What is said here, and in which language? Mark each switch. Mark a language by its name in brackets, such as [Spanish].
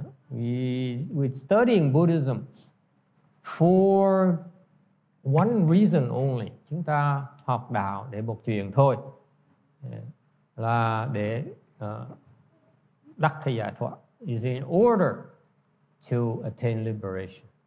[English] We're studying Buddhism for one reason only. [Vietnamese] Chúng ta học đạo để một chuyện thôi, là để đắc cái giải thoát. [English] Is in order to attain liberation.